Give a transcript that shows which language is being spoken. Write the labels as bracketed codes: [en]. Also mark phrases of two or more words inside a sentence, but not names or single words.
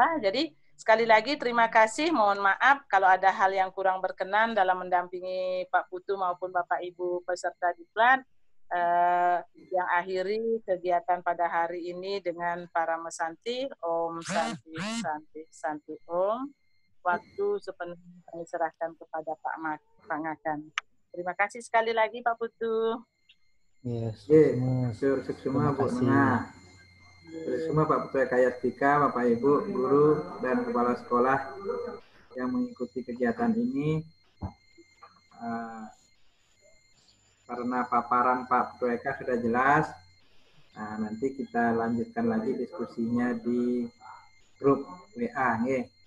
[id] Jadi sekali lagi terima kasih. Mohon maaf kalau ada hal yang kurang berkenan dalam mendampingi Pak Putu maupun Bapak Ibu peserta diklat. Yang akhiri kegiatan pada hari ini dengan para mesanti. [ban] Om Santi, Santi, Santi Om. [id] Waktu sepenuhnya kami serahkan kepada Pak Ngakan. Terima kasih sekali lagi Pak Putu. Yes. Semua Bu Nengah. Semua Pak Putu Kayastika, Bapak Ibu, guru dan kepala sekolah yang mengikuti kegiatan ini. Karena paparan Pak Putu Eka sudah jelas, nanti kita lanjutkan lagi diskusinya di grup WA.